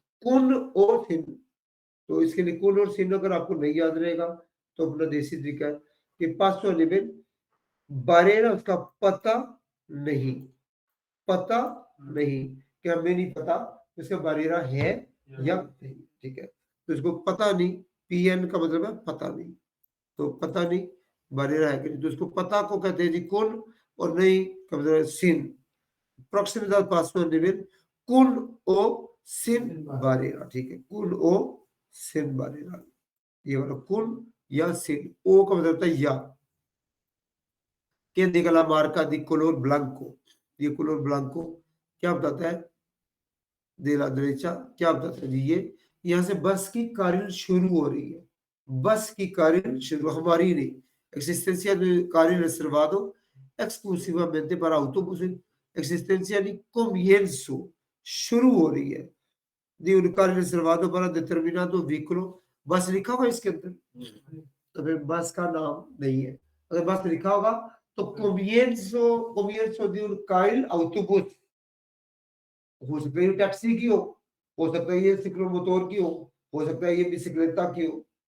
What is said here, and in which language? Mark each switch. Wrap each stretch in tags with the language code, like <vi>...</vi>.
<hi>कुन और सिन, तो इसके लिए कुन और सिन अगर आपको नहीं याद रहेगा तो अपना देसी तरीका है कि 500 निबेल बारेरा उसका पता नहीं, पता नहीं, कि हमें नहीं पता इसका बारेरा है या नहीं। ठीक है, तो इसको पता नहीं, पीएन का मतलब है पता नहीं। तो पता नहीं बारेरा है कि नहीं, तो इसको पता को कहते हैं जी कुन, और नहीं का मतलब है सिन।</hi> <es>proximidad pasó a nivel con o sin barrera,</es> <hi>ठीक है, कुल ओ</hi> <es>sin barrera।</es> <hi>ये वाला कुल या sin, ओ का मतलब होता है या।</hi> <es>que diga la marca de color blanco,</es> <hi>ये color blanco क्या बताता है?</hi> <es>de la derecha</es> <hi>क्या बताता है जी? ये यहाँ से बस की कार्य शुरू हो रही है। बस की कार्य शुरू हमारी नहीं।</hi> <es>existencia de carril reservado exclusivamente para autobuses, existencia de comienzo,</es> <hi>शुरू हो रही है</hi> <es>de un carril reservado para determinado vehículo।</es> <hi>बस लिखा हुआ है इसके अंदर, तो फिर बस का नाम नहीं है। अगर बस लिखा होगा तो</hi> <es>comienzo, comienzo de un carril autobús,</es> <hi>हो सकता है ये टैक्सी की हो सकता है ये सिक्लोमोटोर की हो सकता है ये बिसिक्लेटा की हो।</hi>